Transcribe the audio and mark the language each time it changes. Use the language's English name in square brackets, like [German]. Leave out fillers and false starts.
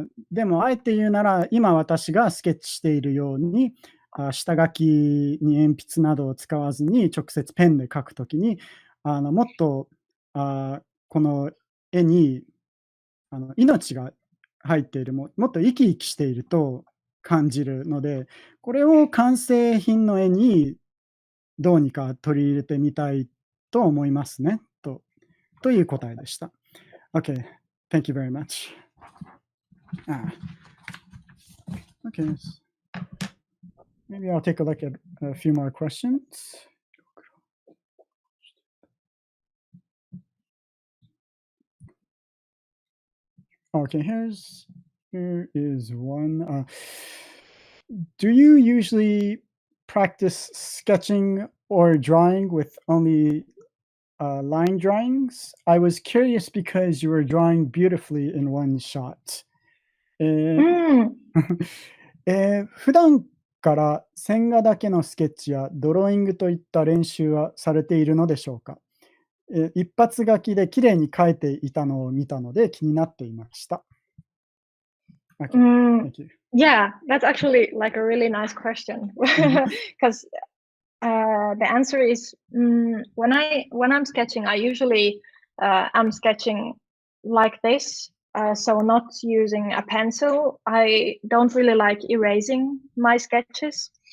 [Japanese] でも、あえて言うなら、今私がスケッチしているように、下書きに鉛筆などを使わずに直接ペンで描くときに、もっとこの絵に命が入っている、もっと生き生きしていると感じるので、これを完成品の絵にどうにか取り入れてみたいと思いますね。という答えでした。 [English] Okay, thank you very much. Okay, maybe I'll take a look at a few more questions. Okay, here is one. Do you usually practice sketching or drawing with only line drawings? I was curious because you were drawing beautifully in one shot. [Japanese] 普段から線画だけのスケッチやドローイングといった練習はされているのでしょうか？一発書きで綺麗に描いていたのを見たので気になっていました。 [English] Okay, thank you. Yeah, that's actually like a really nice question because the answer is when I'm sketching, I usually I'm sketching like this. So not using a pencil. I don't really like erasing my sketches.